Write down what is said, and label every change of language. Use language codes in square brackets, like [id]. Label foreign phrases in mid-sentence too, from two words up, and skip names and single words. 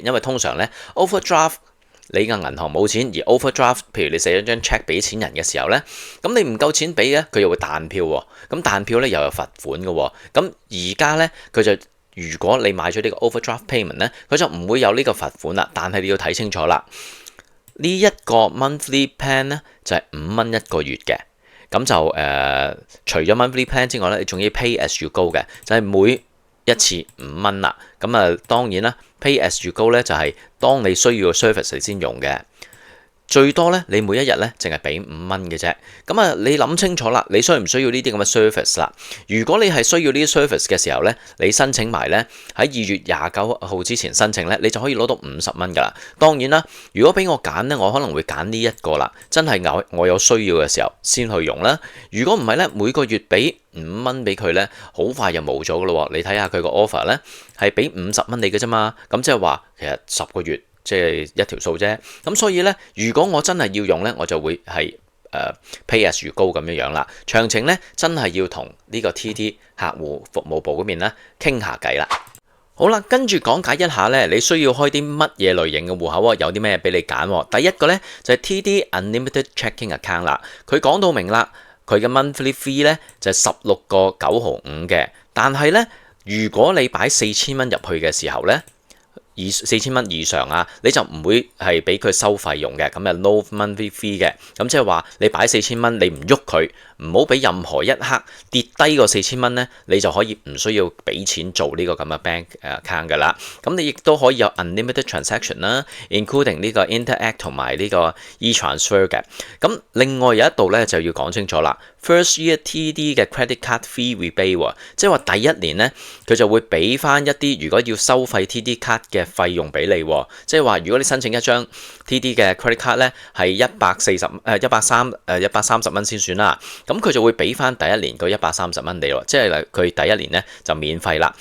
[yue] 因為通常呢 overdraft你嘅銀行冇錢，而 overdraft， 譬如你寫咗張 check 俾錢人嘅時候呢，咁你唔夠錢俾嘅，佢又會彈票喎，咁彈票呢又有罰款嘅喎，咁而家呢，佢就如果你買咗呢個 [en] overdraft payment [yue] 呢，佢就唔會有呢個罰款啦，但係你要睇清楚啦。呢一個 [en] monthly plan [yue] 呢，就係5蚊一個月嘅。咁就除咗 [en] monthly plan [yue] 之外咧，你仲要 [en] pay as you go [yue] 嘅，就係每一次5蚊啦。咁當然啦 ， [en] pay as you go [yue] 咧就係當你需要嘅 service 你先用嘅。最多咧，你每一日咧淨係俾5蚊嘅啫。你諗清楚啦，你需唔需要呢啲咁嘅 service 啦？如果你係需要呢啲 service 嘅時候咧，你申請埋咧喺2月29號之前申請咧，你就可以攞到50蚊噶啦。當然啦，如果俾我揀咧，我可能會揀呢一個啦。真係我有需要嘅時候先去用啦。如果唔係咧，每個月俾5蚊俾佢咧，好快就冇咗噶咯。你睇下佢個 offer 咧係俾50蚊你嘅啫嘛。咁即係話其實10個月。即係一條數啫，咁所以呢，如果我真係要用呢，我就會係 [en] pay as you go [yue] 咁樣啦。詳情呢，真係要同呢個 TD 客戶服務部嗰邊呢傾下偈啦。好啦，跟住講解一下呢，你需要開啲乜嘢類型嘅戶口啊？有啲咩俾你揀？第一個呢，就係 TD Unlimited Checking Account 啦。佢講到明啦，佢嘅 [en] monthly fee [yue] 呢就係16.95嘅，但係呢，如果你擺4000蚊入去嘅時候呢，4000蚊以上啊，你就唔會係俾佢收費用嘅，咁就 [en] no monthly fee [yue] 嘅。咁即係話你擺4000蚊，你唔喐佢，唔好俾任何一刻跌低個4000蚊呢，你就可以唔需要俾錢做呢個咁嘅 [en] bank account [yue] 噶啦。咁你亦都可以有 [en] unlimited transaction [yue] 啦 ，including 呢個 Interac 同埋呢個 e-transfer 嘅。咁另外有一度呢，就要講清楚啦。 [en] First year TD [yue] 嘅 [en] credit card fee rebate [yue] 即係話第一年呢，佢就會俾翻一啲如果要收費 TD card 嘅費用俾你，即係話如果你申請一張 TD 嘅 [en] credit card [yue] 咧係130蚊先算啦，咁佢就會俾翻第一年嗰130蚊你咯，即係佢第一年咧就免費啦。